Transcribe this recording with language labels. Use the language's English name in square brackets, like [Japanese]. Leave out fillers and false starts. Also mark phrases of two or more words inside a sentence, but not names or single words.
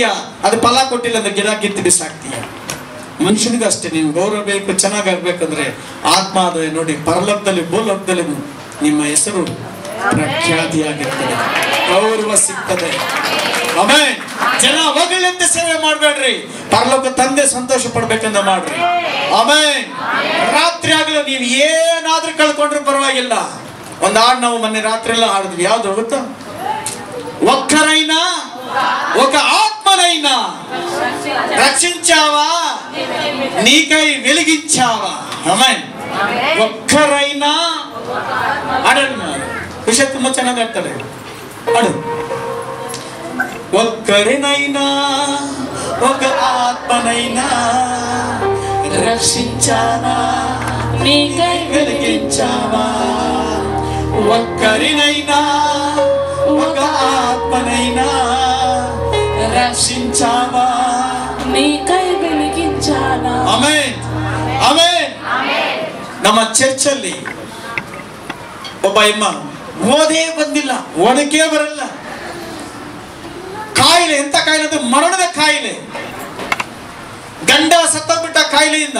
[Kannada] ಅದು ಫಲ ಕೊಟ್ಟಿಲ್ಲ ಅಂದ್ರೆ ಗಿಡ ಕಿತ್ತು ಬಿಸಾಕ್ತೀಯ. ಮನುಷ್ಯನಿಗೂ ಅಷ್ಟೇ, ನೀವು ಗೌರವ ಬೇಕು, ಚೆನ್ನಾಗಾಗ್ಬೇಕಂದ್ರೆ ಆತ್ಮ ಅದ ನೋಡಿ, ಪರಲೋಕದಲ್ಲಿ ಭೂಲೋಕದಲ್ಲಿ ನಿಮ್ಮ ಹೆಸರು ಪ್ರಖ್ಯಾತಿಯಾಗಿರ್ತದೆ, ಗೌರವ ಸಿಗ್ತದೆ. ಆಮೇಲೆ ಜನ ಹೊಗಳಂತೆ ಸೇವೆ ಮಾಡ್ಬೇಡ್ರಿ, ಪರಲೋಕ ತಂದೆ ಸಂತೋಷ ಪಡ್ಬೇಕಂತ ಮಾಡ್ರಿ. ಆಮೇಲೆ ರಾತ್ರಿ ಆಗಲು ನೀವು ಏನಾದ್ರೂ ಕಳ್ಕೊಂಡ್ರೆ ಪರವಾಗಿಲ್ಲ. ಒಂದು ಹಾಡು ನಾವು ಮೊನ್ನೆ ರಾತ್ರಿ ಎಲ್ಲ ಹಾಡಿದ್ವಿ. ಯಾವ್ದು ಗೊತ್ತಾ? [Telugu] ఒక్కరైనా ఒక ఆత్మనైనా రక్షించావా, నీకై వెలిగించావా. ఆమేన్. ఒక్కరైనా అడన్నా విషయ [Kannada] ತುಂಬಾ ಚೆನ್ನಾಗಿ ಆಗ್ತದೆ. [Telugu] అడు ఒక్కరినైనా ఒక ఆత్మనైనా రక్షించావా, నీకై వెలిగించావా. ఒక్కరినైనా ఒక ఆత్మనైనా రక్షించావా, నీకై వెలిగించానా. [Kannada] ಆಮೆನ್, ಆಮೆನ್. ನಮ್ಮ ಚರ್ಚಲ್ಲಿ ಒಬ್ಬ ಅಮ್ಮ ಓದೇ ಬಂದಿಲ್ಲ, ಓದಕ್ಕೆ ಬರಲ್ಲ, ಕಾಯಿಲೆ. ಎಂತ ಕಾಯಿಲೆ ಅದು? ಮರಣದ ಕಾಯಿಲೆ. ಗಂಡ ಸತ್ತೋಗ್ಬಿಟ್ಟ ಕಾಯಿಲೆಯಿಂದ.